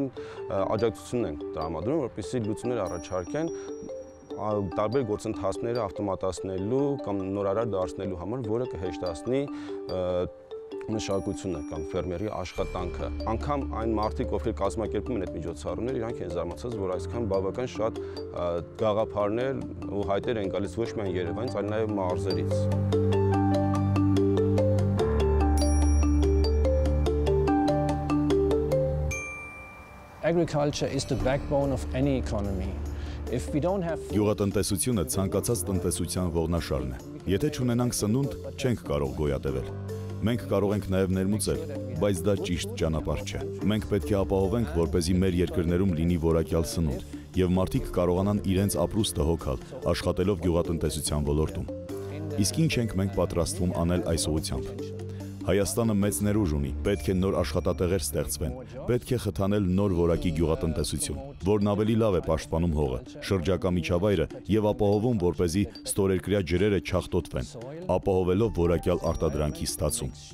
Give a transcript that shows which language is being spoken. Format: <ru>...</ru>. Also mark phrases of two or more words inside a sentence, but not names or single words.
<hy>աջակցություն են տրամադրում, որպեսզի լուծումներ առաջարկեն տարբեր գործընթացները ավտոմատացնելու կամ նորարար դարձնելու համար, որը կհեշտացնի մշակությունը կամ ֆերմերի աշխատանքը։ Անգամ այն մարդիկ, ովքեր կազմակերպում են այդ միջոցառումները, իրանք են զարմացած, որ այսքան բավական շատ գաղափարներ ու հայտեր են գալիս ոչ միայն Երևանից, այլ նաև մարզերից։</hy> <en>Agriculture is the backbone of any economy.</en> <hy>Գյուղատնտեսությունը ցանկացած տնտեսության ողնաշարն է։ Եթե չունենանք սնունդ, չենք կարող գոյատևել։ Մենք կարող ենք նաև ներմուծել, բայց դա ճիշտ ճանապարհ չէ։ Մենք պետք է ապահովենք, որպեսզի մեր երկրներում լինի որակյալ սնունդ, եւ մարդիկ կարողանան իրենց ապրուստը հոգալ, աշխատելով գյուղատնտեսության ոլորտում։ Իսկ ինչ ենք մենք պատրաստվում անել այս ուղղությամբ։ Հայաստանը մեծ ներուժ ունի, պետք է նոր աշխատատեղեր ստեղծվեն, պետք է խթանել նոր որակի գյուղատնտեսություն, որն ավելի լավ է պաշտպանում հողը, շրջակա միջավայրը եւ ապահովում, որպեսզի ստորերկրյա ջրերը չախտոտվեն, ապահովելով որակյալ արտադրանքի ստացում։</hy>